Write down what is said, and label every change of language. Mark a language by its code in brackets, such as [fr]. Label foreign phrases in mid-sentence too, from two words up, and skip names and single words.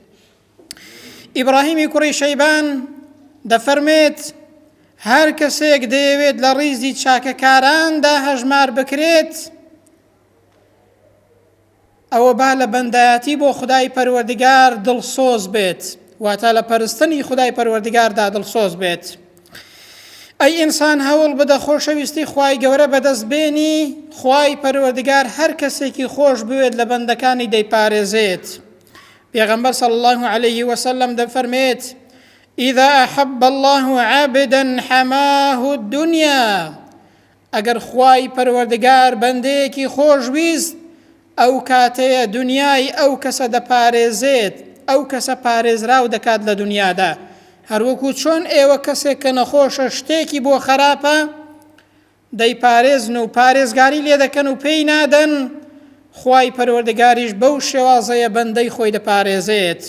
[ckb] ئیبراهیمی کوڕی شەیبان دەفەرمێت هەر کەسێک دەیەوێت لە ڕیزی چاکەکاراندا هەژمار بکرێت، ئەوە با لە بەندایەتی بۆ خودای پەروەردگار دڵسۆز بێت، واتە لە پەرستنی خودای پەروەردگاردا دڵسۆز بێت. ئەی ئینسان هەوڵ بدە خۆشەویستی خوای گەورە بەدەست بێنی. خوای پەروەردگار هەر کەسێکی خۆش بوێت لە بەندەکانی دەیپارێزێت. [ar] پێغەمبەر صلی الله عليه وسلم دەفەرمێت إذا أحب الله عبدا حماه الدنيا. [ckb] ئەگەر خوای پەروەردگار بەندەیەکی خۆش ویست، ئەو کاتەیە دنیای ئەو کەسە دەپارێزێت، ئەو کەسە پارێزراو دەکات لە دنیادا. هەروەکو چۆن ئێوە کەسێک کە نەخۆشە شتێکی بۆ خراپە دەیپارێزن و پارێزگاری لێ دەکەن و پێی نادەن، خوای پەروەردگاریش بەو شێوازەیە بەندەی خۆی دەپارێزێت.